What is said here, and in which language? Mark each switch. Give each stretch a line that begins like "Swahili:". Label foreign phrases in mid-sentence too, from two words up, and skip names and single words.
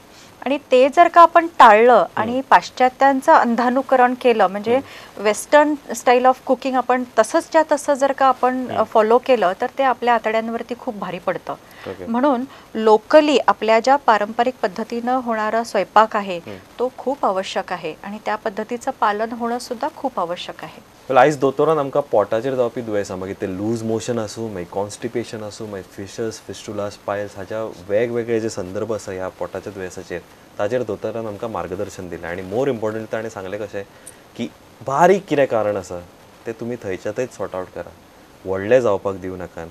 Marathi: आणि ते जर का आपण टाळलं आणि पाश्चात्यांचं अंधानुकरण केलं म्हणजे
English: western style of cooking
Marathi: आपण तसंच्या तसं जर का आपण फॉलो केलं तर ते आपल्या आतड्यांवरती खूप भारी पडतं. म्हणून लोकली आपल्या ज्या पारंपरिक पद्धतीनं होणारा स्वयंपाक आहे तो खूप आवश्यक आहे आणि त्या पद्धतीचं पालन होणं सुद्धा खूप आवश्यक आहे.
Konkani: आयज दोतोरान आमकां पोटाचेर जावपी दुयेंसां मागीर ते
English: loose motion
Konkani: आसूं मागीर कॉन्स्टिपेशन आसूं मागीर
English: fissures, fistulas, piles
Konkani: हाच्या वेगवेगळे जे संदर्भ आसा ह्या पोटाच्या दुयेंसाचेर ताचेर दोतोरान आमकां मार्गदर्शन दिलें. आनी
English: more important
Konkani: ताणें सांगलें कशें की बारीक कितें कारण आसा तें तुमी थंयच्या थंयच
English: sort out
Konkani: करा, व्हडलें जावपाक दिवं नाकात.